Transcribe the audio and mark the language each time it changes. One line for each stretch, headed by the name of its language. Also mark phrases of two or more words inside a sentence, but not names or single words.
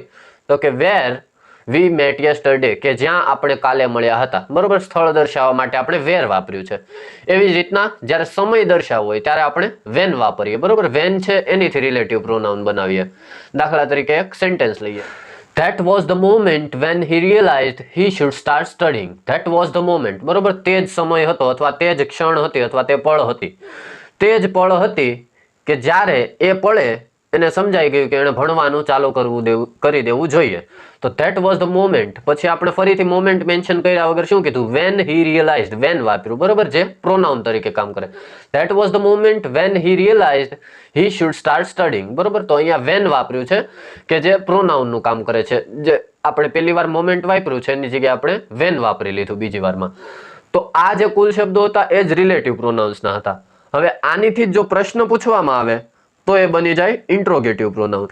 Gujarati: તો કે
English: where we met yesterday,
Gujarati: કે જ્યાં આપણે કાલે મળ્યા હતા, બરોબર. સ્થળ દર્શાવવા માટે આપણે વેર વાપર્યું છે. એવી જ રીતના જ્યારે સમય દર્શાવવો હોય ત્યારે આપણે વેન વાપરીએ, બરોબર. વેન છે એનીથી
English: relative pronoun
Gujarati: બનાવીએ. દાખલા તરીકે એક સેન્ટેન્સ લઈએ.
English: That was the moment when he realized he should start studying. That was the moment,
Gujarati: બરોબર. તે જ સમય હતો, અથવા તે જ ક્ષણ હતી, અથવા તે પળ હતી. તે જ પળ હતી કે જ્યારે એ પળે એને સમજાઈ ગયું કે એને ભણવાનું ચાલુ કરી દેવું જોઈએ. તો
English: that was the moment.
Gujarati: પછી આપણે ફરીથી
English: moment mention
Gujarati: કર્યા વગર શું કીધું?
English: when he realized,
Gujarati: when વાપર્યું, બરોબર, જે પ્રોનાઉન તરીકે કામ કરે.
English: that was the moment when he realized he should start studying,
Gujarati: બરોબર. તો અહીંયા when વાપર્યું છે કે જે પ્રોનાઉન નું કામ કરે છે. જે આપણે પહેલી વાર મોમેન્ટ વાપર્યું છે એની જગ્યાએ આપણે when વાપરી લીધું બીજી વારમાં. તો આ જે કુલ શબ્દો હતા એ જ
English: relative pronouns
Gujarati: ના હતા. હવે આનીથી જો પ્રશ્ન પૂછવામાં આવે તો એ બની જાય
English: interrogative pronoun.